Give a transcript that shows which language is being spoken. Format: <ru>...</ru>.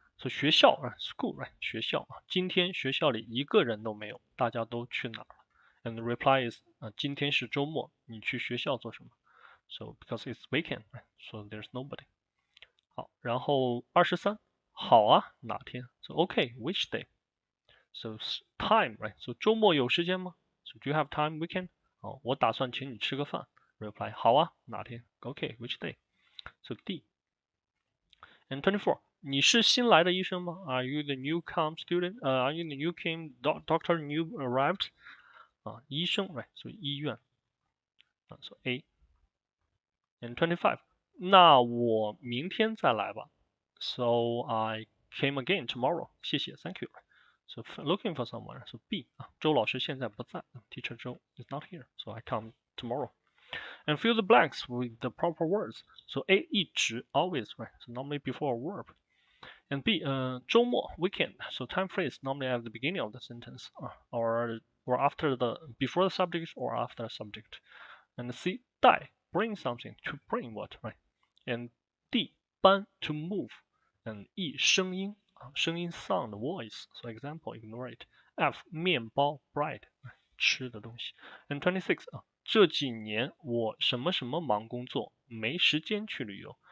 <zh>So 学校 school 学校今天学校里一个人都没有，大家都去哪儿了 ？</zh> <en>And the reply is</en> <zh>今天是周末，你去学校做什么？</zh> <en>So because it's weekend, so there's nobody.</en> <zh>好，然后23，好啊，哪天？</zh> <en>So okay, which day? So time, right? So</en> <zh>周末有时间吗？</zh> <en>So do you have time weekend?</en> <zh>我打算请你吃个饭。</zh> <en>Reply</en> <zh>好啊，哪天？</zh> <en>Okay, which day? So D. And 24，</en> <zh>你是新来的医生吗？</zh> <en>Are you the newcome student? Are you the newcome doctor new arrived? 医生 right? So 医院so A.</en> <zh>And 25，那我明天再来吧。</zh> <en>So I came again tomorrow. 谢谢 thank you. So looking for someone. So B</en> <zh>周老师现在不在，</zh> <en>Teacher Zhou is not here. So I come tomorrow. And fill the blanks with the proper words. So A 一直 always right. So normally before a verb. And B 周末 weekend. So time phrase normally at the beginning of the sentence or after the before the subject or after the subject. And C 带 bring something to bring what right. And D 搬 to move. And E 声音sound voice. So example ignore it.</en> <zh>F 面包 bread 吃的东西。And 26这几年我什么什么忙工作，没时间去旅游。</zh>